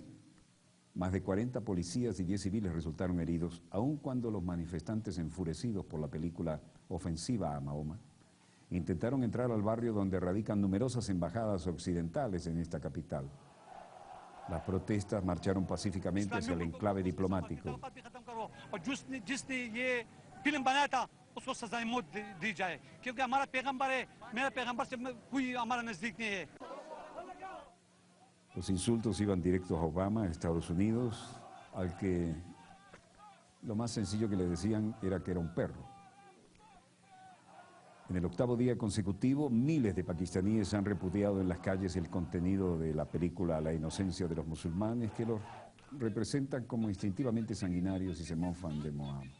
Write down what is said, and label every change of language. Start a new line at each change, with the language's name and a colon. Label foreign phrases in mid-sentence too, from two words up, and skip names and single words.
Spanish: Más de 40 policías y 10 civiles resultaron heridos, aun cuando los manifestantes, enfurecidos por la película ofensiva a Mahoma, intentaron entrar al barrio donde radican numerosas embajadas occidentales en esta capital. Las protestas marcharon pacíficamente hacia el enclave diplomático.
Urdu: فلم بنایا تھا اس کو سزائے موت دی جائے کیونکہ ہمارا پیغمبر ہے میرا پیغمبر سے کوئی ہمارا نزدیک نہیں ہے.
Spanish: Los insultos iban directos a Obama, a Estados Unidos, al que lo más sencillo que le decían era que era un perro. En el 8º día consecutivo, miles de pakistaníes han repudiado en las calles el contenido de la película La inocencia de los musulmanes, que los representan como instintivamente sanguinarios y se mofan de Mahoma.